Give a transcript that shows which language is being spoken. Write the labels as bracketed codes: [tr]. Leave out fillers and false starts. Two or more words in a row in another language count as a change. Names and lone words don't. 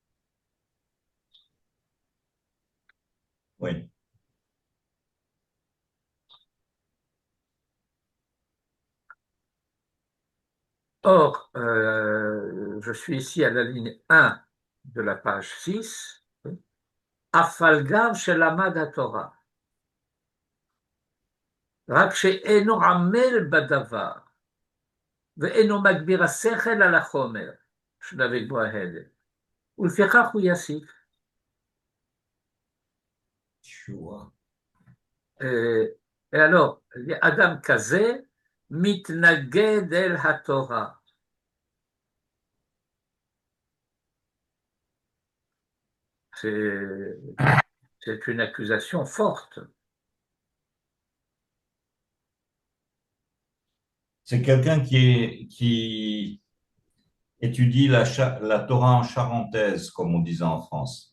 [fr] Oui. Or, je suis ici à la ligne 1 de la page 6. [he] אף על גב שלמד תורה. רק שאינו עמל בדבר, ואינו מגביר השכל על החומר, שלבי בוהדת, ולפיכך הוא יסיק. [fr] Et alors, [he] אדם כזה מתנגד אל התורה. [fr] C'est une accusation forte. C'est quelqu'un qui étudie la Torah en charentaise, comme on disait en France.